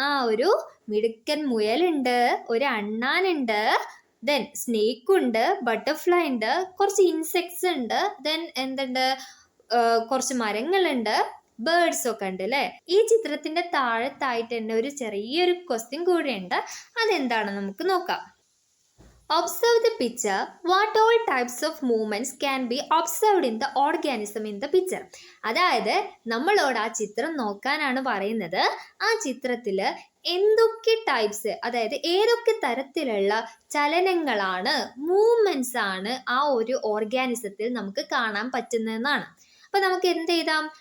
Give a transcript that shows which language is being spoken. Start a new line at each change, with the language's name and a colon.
Malayalam: ഒരു മിടുക്കൻ മുയലുണ്ട്, ഒരു അണ്ണാനുണ്ട്, ദെൻ സ്നേക്ക് ഉണ്ട്, ബട്ടർഫ്ലൈ ഉണ്ട്, കുറച്ച് ഇൻസെക്ട്സ് ഉണ്ട്, ദെൻ എന്തുണ്ട്, കുറച്ച് മരങ്ങളുണ്ട്, ബേർഡ്സ് ഒക്കെ ഉണ്ട് അല്ലെ. ഈ ചിത്രത്തിന്റെ താഴത്തായിട്ട് തന്നെ ഒരു ചെറിയൊരു ക്വസ്റ്റ്യൻ കൂടെ ഉണ്ട്. അതെന്താണ് നമുക്ക് നോക്കാം.
English: Observe the picture. What all types of movements can be observed in the organism in the picture?
Malayalam: അതായത് നമ്മളോട് ആ ചിത്രം നോക്കാനാണ് പറയുന്നത്. ആ ചിത്രത്തില് എന്തൊക്കെ ടൈപ്സ്, അതായത് ഏതൊക്കെ തരത്തിലുള്ള ചലനങ്ങളാണ്, മൂവ്മെന്റ്സ് ആണ് ആ ഒരു ഓർഗാനിസത്തിൽ നമുക്ക് കാണാൻ പറ്റുന്നതെന്നാണ്. അപ്പൊ നമുക്ക് എന്ത് ചെയ്താം?